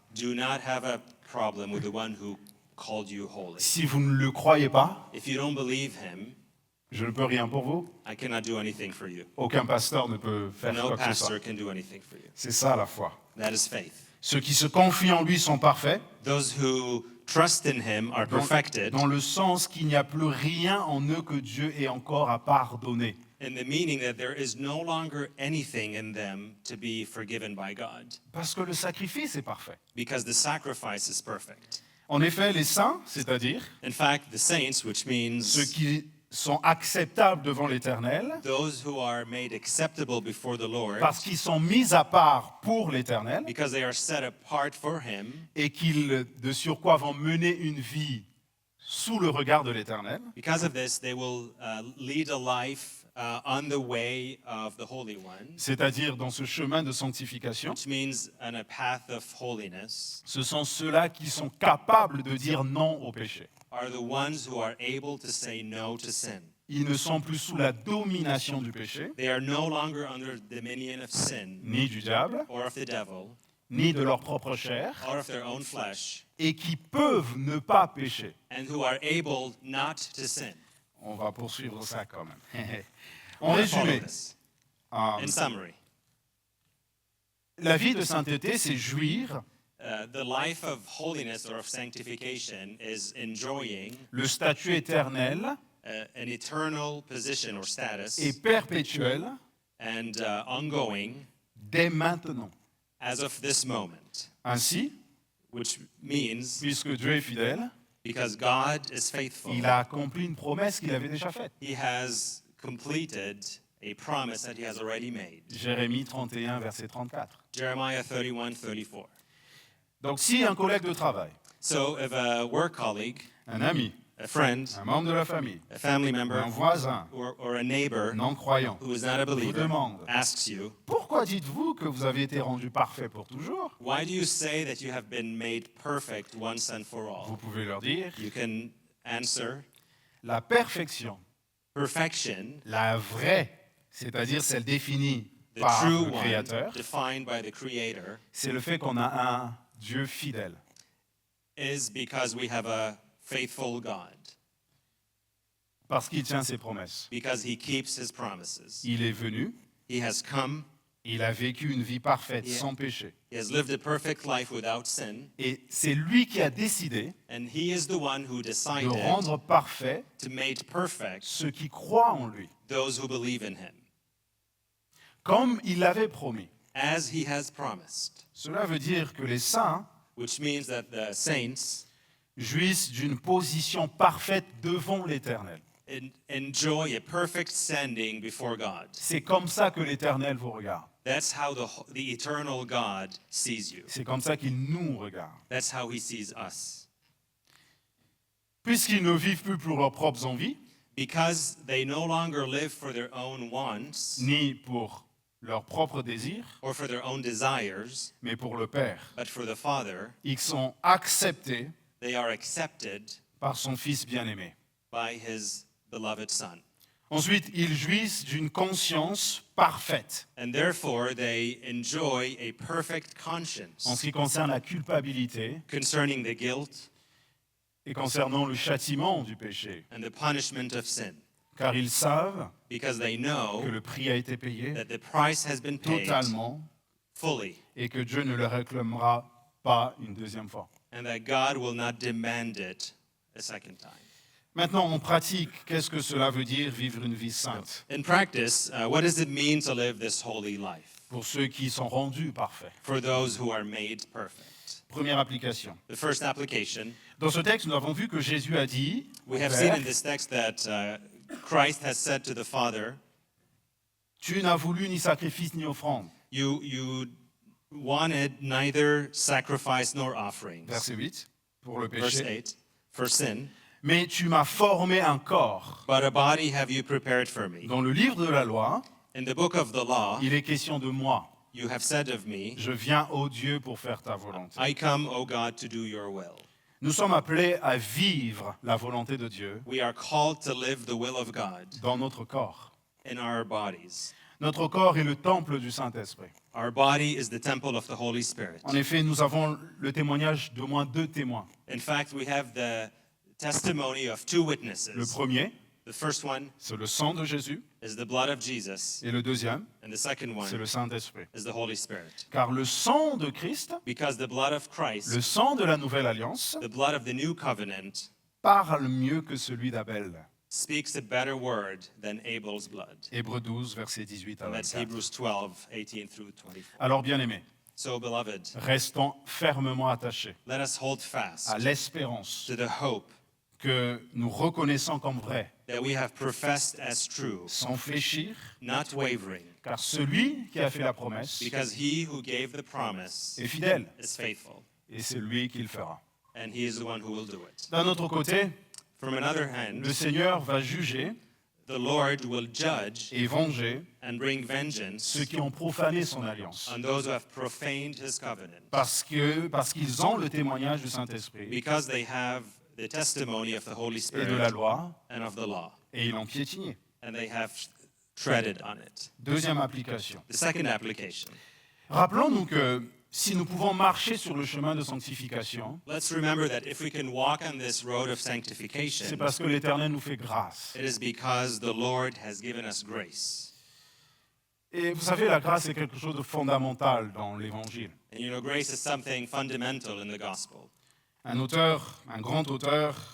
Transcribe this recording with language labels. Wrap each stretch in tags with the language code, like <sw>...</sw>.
<en>do not have a problem with the one who called you holy.</en> <fr>Si vous ne le croyez pas,</fr> <en>If you don't believe him,</en> <fr>je ne peux rien pour vous.</fr> <en>I cannot do anything for you.</en> <fr>Aucun pasteur ne peut faire</fr> <en>No</en> <fr>quoi que ce soit.</fr> <en>pastor can do anything for you.</en> <fr>C'est ça la foi.</fr> <en>That is faith.</en> <fr>Ceux qui se confient en lui sont parfaits,</fr> <en>Those who trust in him are perfected</en> <fr>dans le sens qu'il n'y a plus rien en eux que Dieu ait encore à pardonner.</fr> <en>in the meaning that there is no longer anything in them to be forgiven by God</en> <fr>Parce que le sacrifice est parfait.</fr> <en>because the sacrifice is perfect.</en> <fr>En effet, les saints, c'est-à-dire</fr> <en>In fact, the saints, which</en> <fr>ceux</fr> <en>means</en> <fr>qui sont acceptables devant l'Éternel,</fr> <en>those who are made acceptable before the Lord</en> <fr>parce qu'ils sont mis à part pour l'Éternel</fr> <en>because they are set apart for him</en> <fr>et qu'ils, de surcroît, vont mener une vie sous le regard de l'Éternel,</fr> <en>because of this they will lead a life on the way of the Holy One,</en> <fr>c'est-à-dire dans ce chemin de sanctification.</fr> <en>which means on a path of holiness,</en> <fr>Ce sont ceux-là qui sont capables de dire non au péché.</fr> <en>are the ones who are able to say no to sin.</en> <fr>Ils ne sont plus sous la domination du péché,</fr> <en>They are no longer under dominion of sin</en> <fr>ni du diable,</fr> <en>or of the devil</en> <fr>ni de leur propre chair,</fr> <en>or of their own flesh,</en> <fr>et qui peuvent ne pas pécher.</fr> <en>and who are able not to sin.</en> <fr>On va poursuivre ça quand même.</fr> <en>I</en> <fr>En</fr> <en>wanna follow</en> <fr>résumé,</fr> <en>this. euh, In summary,</en> <fr>la vie de sainteté, c'est jouir</fr> <en>the life of holiness or of sanctification is enjoying</en> <fr>le statut éternel</fr> <en>an eternal position or status</en> <fr>et perpétuel</fr> <en>and ongoing</en> <fr>dès maintenant.</fr> <en>as of this moment,</en> <fr>Ainsi,</fr> <en>which means</en> <fr>puisque Dieu est fidèle,</fr> <en>because God is faithful,</en> <fr>il a accompli une promesse qu'il avait déjà faite.</fr> <en>he has completed a promise that he has already made.</en> <fr>Jérémie 31, verset 34.</fr> <en>Jeremiah 31:34.</en> <fr>Donc si un collègue de travail,</fr> <en>So if a work colleague,</en> <fr>un ami,</fr> <en>a friend,</en> <fr>un membre de la famille,</fr> <en>a family member,</en> <fr>un voisin</fr> <en>or a neighbor</en> <fr>non-croyant</fr> <en>who is not a believer</en> <fr>demande.</fr> <en>asks you,</en> <fr>Pourquoi dites-vous que vous avez été rendu parfait pour toujours?</fr> <en>why do you say that you have been made perfect once and for</en> <fr>Vous</fr> <en>all?</en> <fr>pouvez leur dire,</fr> <en>You can answer,</en> <fr>la perfection,</fr> <en>perfection,</en> <fr>la vraie, c'est-à-dire celle définie</fr> <en>the</en> <fr>par</fr> <en>true</en> <fr>le</fr> <en>one,</en> <fr>Créateur,</fr> <en>defined by the Creator,</en> <fr>c'est le fait qu'on a un Dieu fidèle.</fr> <en>is because we have a faithful God,</en> <fr>Parce qu'il tient ses promesses.</fr> <en>because he keeps his promises.</en> <fr>Il est venu,</fr> <en>He has come,</en> <fr>Il a vécu une vie parfaite,</fr> <en>Yeah.</en> <fr>sans péché.</fr> <en>He has lived a perfect life without sin,</en> <fr>Et c'est lui qui a décidé</fr> <en>and he is the one who</en> <fr>de</fr> <en>decided</en> <fr>rendre parfait</fr> <en>to make perfect</en> <fr>ceux qui croient en lui,</fr> <en>those who believe in him,</en> <fr>comme il l'avait promis.</fr> <en>as he has promised,</en> <fr>Cela veut dire que les saints</fr> <en>which means that the saints</en> <fr>jouissent d'une position parfaite devant l'Éternel.</fr> <en>enjoy a perfect standing before God.</en> <fr>C'est comme ça que l'Éternel vous regarde.</fr> <en>That's how the eternal God sees you.</en> <fr>C'est comme ça qu'il nous regarde.</fr> <en>That's how he sees us.</en> <fr>Puisqu'ils ne vivent plus pour leurs propres envies,</fr> <en>Because they no longer live for their own wants</en> <fr>ni pour leurs propres désirs,</fr> <en>or for their own desires,</en> <fr>mais pour le Père.</fr> <en>but for the Father,</en> <fr>Ils sont acceptés</fr> <en>they are accepted</en> <fr>par son Fils bien-aimé.</fr> <en>by his beloved Son.</en> <fr>Ensuite, ils jouissent d'une conscience parfaite</fr> <en>And therefore, they enjoy a perfect</en> <fr>en</fr> <en>conscience</en> <fr>ce qui concerne la culpabilité</fr> <en>concerning the guilt</en> <fr>et concernant le châtiment du péché,</fr> <en>and the punishment of sin,</en> <fr>car ils savent</fr> <en>because they</en> <fr>que</fr> <en>know</en> <fr>le prix a été payé</fr> <en>that the price has been paid</en> <fr>totalement</fr> <en>fully,</en> <fr>et que Dieu ne le réclamera pas une deuxième fois.</fr> <en>and that God will not demand it a second time.</en> <fr>Maintenant, en pratique, qu'est-ce que cela veut dire vivre une vie sainte</fr> <en>In practice, what does it mean to live this holy life</en> <fr>pour ceux qui sont rendus parfaits?</fr> <en>for those who are made perfect?</en> <fr>Première application.</fr> <en>The first application,</en> <fr>Dans ce texte, nous avons vu que Jésus a dit au</fr> <en>we have seen</en> <fr>Père,</fr> <en>in this text that Christ has said to the Father,</en> <fr>tu n'as voulu ni sacrifice ni offrande.</fr> <en>you wanted neither sacrifice nor offerings.</en> <fr>Verset 8, pour le</fr> <en>Verse</en> <fr>péché.</fr> <en>8, for sin,</en> <fr>Mais tu m'as formé un corps.</fr> <en>but a body have you prepared for me.</en> <fr>Dans le livre de la loi,</fr> <en>In the book of the law,</en> <fr>il est question de moi.</fr> <en>you have said of me,</en> <fr>Je viens, ô Dieu, pour faire ta volonté.</fr> <en>I come, O God, to do your will.</en> <fr>Nous sommes appelés à vivre la volonté de Dieu</fr> <en>We are called to live the will of God</en> <fr>dans notre corps.</fr> <en>in our bodies.</en> <fr>Notre corps est le temple du Saint-Esprit.</fr> <en>Our body is the temple of the Holy Spirit.</en> <fr>En effet, nous avons le témoignage d'au moins 2 témoins.</fr> <en>In fact, we have the testimony of two</en> <fr>Le</fr> <en>witnesses.</en> <fr>premier,</fr> <en>The first one</en> <fr>c'est le sang de Jésus,</fr> <en>is the blood of Jesus,</en> <fr>et le deuxième,</fr> <en>and the second</en> <fr>c'est</fr> <en>one</en> <fr>le Saint-Esprit.</fr> <en>is the Holy Spirit.</en> <fr>Car le sang de Christ,</fr> <en>Because the blood of Christ,</en> <fr>le sang de la nouvelle alliance,</fr> <en>the blood of the new covenant,</en> <fr>parle mieux que celui d'Abel.</fr> <en>speaks a better word than Abel's blood.</en> <fr>Hébreux 12, versets 18 à</fr> <en>And that's</en> <fr>24.</fr> <en>Hebrews 12, 18 through 24.</en> <fr>Alors, bien-aimés,</fr> <en>So, beloved,</en> <fr>restons fermement attachés</fr> <en>let us hold fast</en> <fr>à l'espérance</fr> <en>to the hope</en> <fr>que nous reconnaissons comme vraie,</fr> <en>that we have professed as true,</en> <fr>sans fléchir,</fr> <en>not wavering,</en> <fr>car celui qui a fait la promesse</fr> <en>because he who gave the promise</en> <fr>est fidèle,</fr> <en>is faithful,</en> <fr>et c'est lui qui le fera.</fr> <en>and he is the one who will do it.</en> <fr>D'un autre côté,</fr> <en>From another hand,</en> <fr>le Seigneur va juger</fr> <en>the Lord will judge</en> <fr>et venger</fr> <en>and bring vengeance</en> <fr>ceux qui ont profané son alliance,</fr> <en>on those who have profaned his covenant,</en> <fr>parce qu'ils ont le témoignage du Saint-Esprit</fr> <en>because they have the testimony of the Holy</en> <fr>et de la</fr> <en>Spirit</en> <fr>loi,</fr> <en>and of the law,</en> <fr>et ils l'ont piétiné.</fr> <en>and they have treaded on it.</en> <fr>Deuxième application.</fr> <en>The second application.</en> <fr>Rappelons-nous que si nous pouvons marcher sur le chemin de sanctification,</fr> <en>Let's remember that if we can walk on this road of sanctification,</en> <fr>c'est parce que l'Éternel nous fait grâce.</fr> <en>it is because the Lord has given us grace.</en> <fr>Et vous savez, la grâce est quelque chose de fondamental dans l'Évangile.</fr> <en>And you know, grace is something fundamental in the gospel.</en> <fr>Un auteur, un grand auteur,</fr>